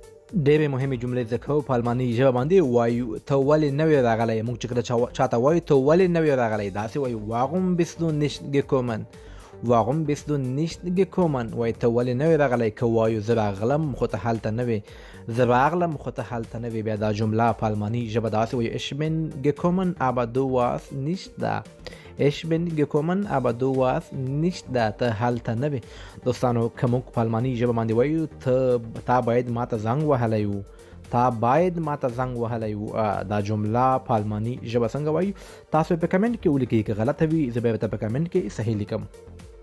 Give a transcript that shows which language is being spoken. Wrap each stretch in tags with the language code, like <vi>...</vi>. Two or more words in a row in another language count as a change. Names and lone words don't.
<ps>ډېرې مهمې جملې زده کوو په الماني ژبه باندې وایو ته ولې نوې راغلی. موږ چې کله چاته وایو ته ولې نوې راغلی داسې وایو</ps> <de>warum bist du nicht gekommen. warum bist du nicht gekommen</de> <ps>وایي ته ولې نوې راغلی. که وایو زه راغلم خو ته هلته نه وې، زه راغلم خو ته هلته نه وې، بیا دا جمله په الماني ژبه داسې وایو</ps> <de>ich bin gekommen aber du warst nicht da. ich bin gekommen aber du warst nicht da.</de> <ps>ته هلته نه وې. دوستانو که موږ په الماني ژبه باندې وایو تا باید ماته زنګ وهلی و، تا باید ماته زنګ وهلی و، دا جمله په الماني ژبه څنګه وایو تاسو په کمنټ کې ولیکئ. که غلطه وي زه به ورته په کمنټ کې صحیح لیکم.</ps>